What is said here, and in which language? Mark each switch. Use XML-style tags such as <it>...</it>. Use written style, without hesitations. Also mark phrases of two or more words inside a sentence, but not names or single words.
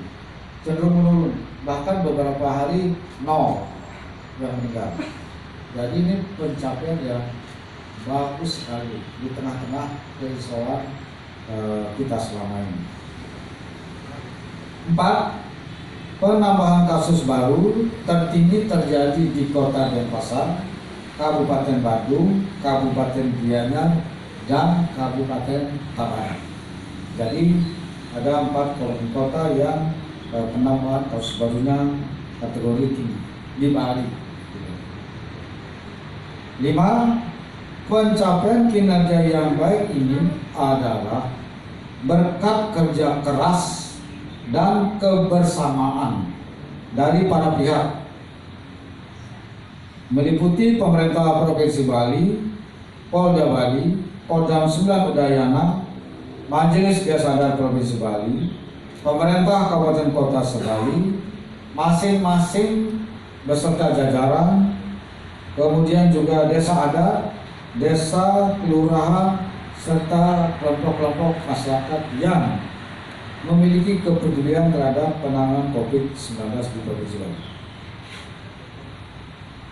<id>Cenderung menurun, bahkan beberapa hari 0 yang meninggal. Jadi ini pencapaian yang bagus sekali di tengah-tengah kerisauan kita selama ini. 4. Penambahan kasus baru tertinggi terjadi di Kota Denpasar, Kabupaten Badung, Kabupaten Gianyar, dan Kabupaten Tabanan. Jadi ada 4 kota yang penambahan kasus barunya kategori tinggi di Bali. 5. Pencapaian kinerja yang baik ini adalah berkat kerja keras dan kebersamaan dari para pihak, meliputi pemerintah Provinsi Bali, Polda Bali, Kodam 9 Udayana, Majelis Desa Adat Provinsi Bali, pemerintah Kabupaten Kota se-Bali, masing-masing beserta jajaran, kemudian juga desa adat, desa, kelurahan, serta kelompok-kelompok masyarakat yang memiliki kepedulian terhadap penanganan COVID-19 di Provinsi Bali.</id>